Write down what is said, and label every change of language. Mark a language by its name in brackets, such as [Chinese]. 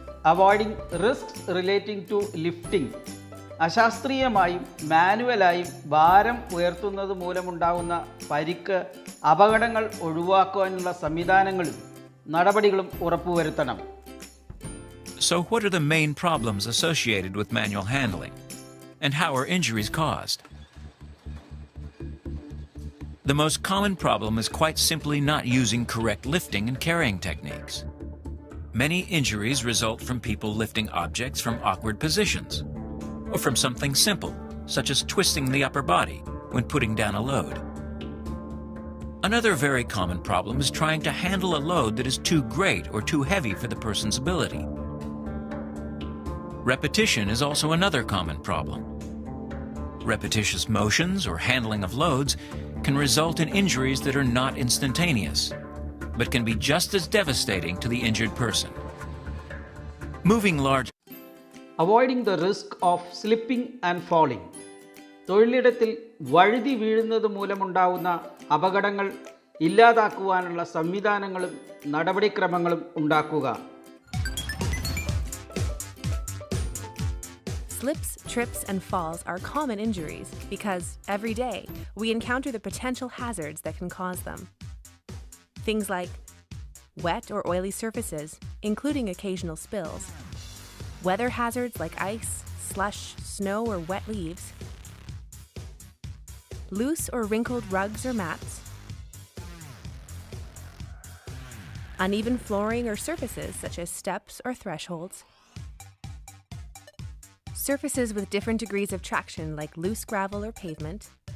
[English] Avoiding risk relating to lifting. [Malayalam] അശാസ്ത്രീയമായും മാനുവലായും ഭാരം ഉയർത്തുന്നത് മൂലമുണ്ടാകുന്ന പരിക്ക്, അപകടങ്ങൾ ഒഴിവാക്കുവാനുള്ള സംവിധാനങ്ങളും നടപടികളും ഉറപ്പുവരുത്തണം. [English] So what are the main problems associated with manual handling? And how are injuries caused? The most common problem is quite simply not using correct lifting and carrying techniques. Many injuries result from people lifting objects from awkward positions, or from something simple, such as twisting the upper body when putting down a load. Another very common problem is trying to handle a load that is too great or too heavy for the person's ability. Repetition is also another common problem. Repetitious motions or handling of loads can result in injuries that are not instantaneous, but can be just as devastating to the injured person. Moving large avoiding the risk of slipping and falling. [Malayalam] തൊഴിലിടത്തിൽ വഴുതി വീഴുന്നത് മൂലമുണ്ടാവുന്ന അപകടങ്ങൾ ഇല്ലാതാക്കുവാനുള്ള സംവിധാനങ്ങളും നടപടിക്രമങ്ങളും ഉണ്ടാക്കുക. [English] Slips, trips, and falls are common injuries because, every day, we encounter the potential hazards that can cause them. Things like wet or oily surfaces, including occasional spills, weather hazards like ice, slush, snow, or wet leaves, loose or wrinkled rugs or mats, uneven flooring or surfaces such as steps or thresholds, surfaces with different degrees of traction like loose gravel or pavement,